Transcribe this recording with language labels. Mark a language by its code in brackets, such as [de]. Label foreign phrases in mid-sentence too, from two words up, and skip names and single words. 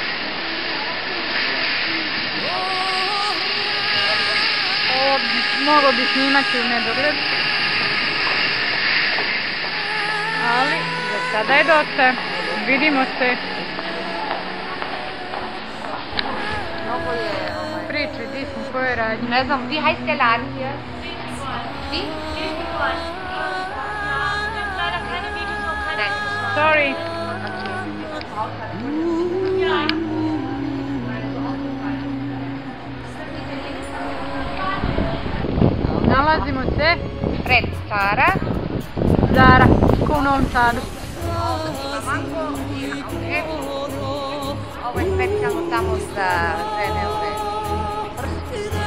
[sr] Ovo moglo bi snimati u nedogled, ali za sada je dosta. Vidimo se. Priče, di smo, koje radnje? Ne znam, [de] wie heißt der Laden hier? Wie? Sorry. [sr] Nalazimo se pred Zara. Zara, ko u Novom Sadu. Ovo je specijalno samo za žene ove prste.